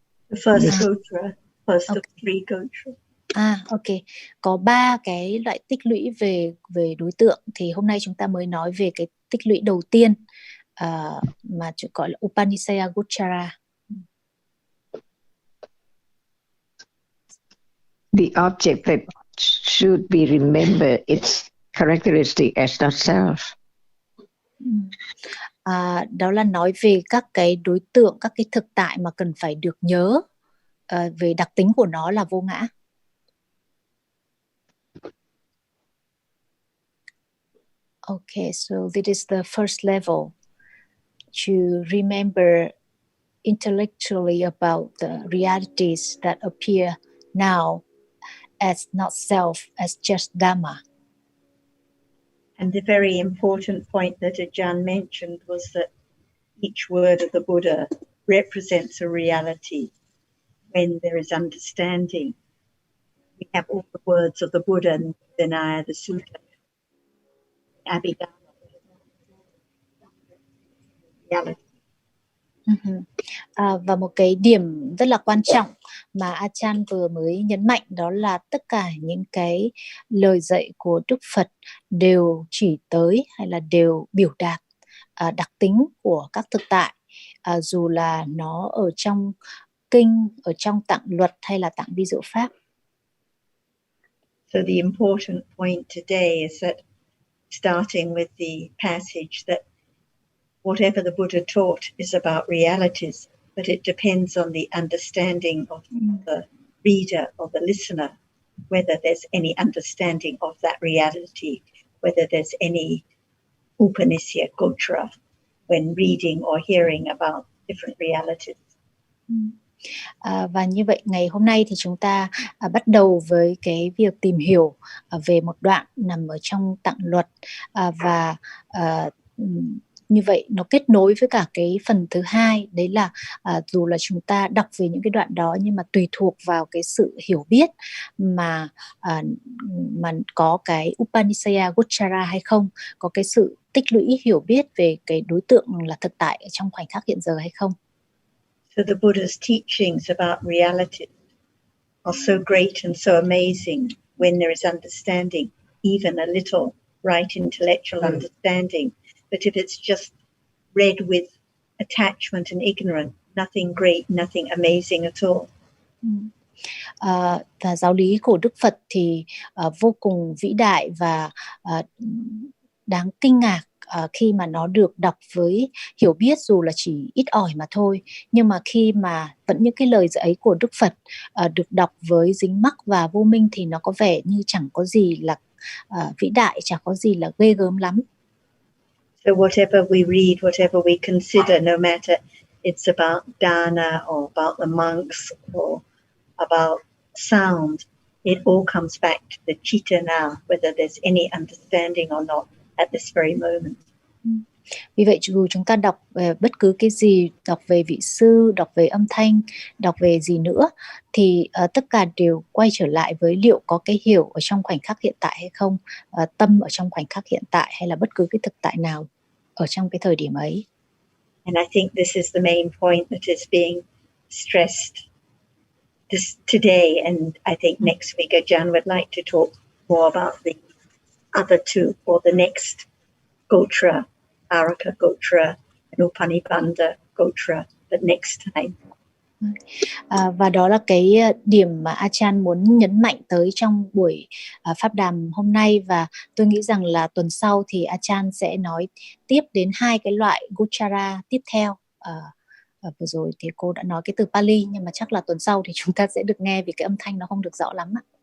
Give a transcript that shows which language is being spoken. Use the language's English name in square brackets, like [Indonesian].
[English] The first Gotra, first of three Gotra. Ok. [Vietnamese] Có 3 cái loại tích lũy về đối tượng, thì hôm nay chúng ta mới nói về cái tích lũy đầu tiên mà gọi là Upanishad Gochara. [English] The object that should be remembered its characteristic as not self. [Vietnamese] Đó là nói về các cái đối tượng, các cái thực tại mà cần phải được nhớ về đặc tính của nó là vô ngã. [English] Okay, so this is the first level, to remember intellectually about the realities that appear now as not self, as just Dhamma. And the very important point that Ajahn mentioned was that each word of the Buddha represents a reality. When there is understanding, we have all the words of the Buddha and Vinaya, the Sutta, Abhidhamma, reality. [Vietnamese] Và một cái điểm rất là quan trọng mà Ajahn vừa mới nhấn mạnh, đó là tất cả những cái lời dạy của Đức Phật đều chỉ tới hay là đều biểu đạt đặc tính của các thực tại, dù là nó ở trong kinh, ở trong tạng luật hay là tạng vi diệu pháp. [English] So the important point today is that, starting with the passage, that whatever the Buddha taught is about realities, but it depends on the understanding of the reader or the listener, whether there's any understanding of that reality, whether there's any Upanishad Gotra when reading or hearing about different realities. [Vietnamese] Và như vậy ngày hôm nay thì chúng ta bắt đầu với cái việc tìm hiểu về một đoạn nằm ở trong tạng luật, và như vậy nó kết nối với cả cái phần thứ hai, đấy là dù là chúng ta đọc về những cái đoạn đó, nhưng mà tùy thuộc vào cái sự hiểu biết mà có cái Upanishad Gochara hay không, có cái sự tích lũy hiểu biết về cái đối tượng là thực tại ở trong khoảnh khắc hiện giờ hay không. [English] So the Buddha's teachings about reality are so great and so amazing when there is understanding, even a little right intellectual understanding. But if it's just read with attachment and ignorance, nothing great, nothing amazing at all. [Vietnamese] Và giáo lý của Đức Phật thì vô cùng vĩ đại và đáng kinh ngạc khi mà nó được đọc với hiểu biết dù là chỉ ít ỏi mà thôi. Nhưng mà khi mà vẫn những cái lời dạy ấy của Đức Phật được đọc với dính mắc và vô minh thì nó có vẻ như chẳng có gì là vĩ đại, chẳng có gì là ghê gớm lắm. [English] So whatever we read, whatever we consider, no matter it's about dana or about the monks or about sound, it all comes back to the chitta now, whether there's any understanding or not at this very moment. [Vietnamese] Vì vậy dù chúng ta đọc về bất cứ cái gì, đọc về vị sư, đọc về âm thanh, đọc về gì nữa, thì tất cả đều quay trở lại với liệu có cái hiểu ở trong khoảnh khắc hiện tại hay không, tâm ở trong khoảnh khắc hiện tại hay là bất cứ cái thực tại nào ở trong cái thời điểm ấy. [English] And I think this is the main point that is being stressed today, and I think next week Ajahn would like to talk more about the other two, or the next Gotra, Araka Gotra and Upanibandha Gotra, but next time. [Vietnamese] Và đó là cái điểm mà Ajahn muốn nhấn mạnh tới trong buổi pháp đàm hôm nay, và tôi nghĩ rằng là tuần sau thì Ajahn sẽ nói tiếp đến 2 cái loại Gochara tiếp theo. Vừa rồi thì cô đã nói cái từ Pali, nhưng mà chắc là tuần sau thì chúng ta sẽ được nghe vì cái âm thanh nó không được rõ lắm ạ.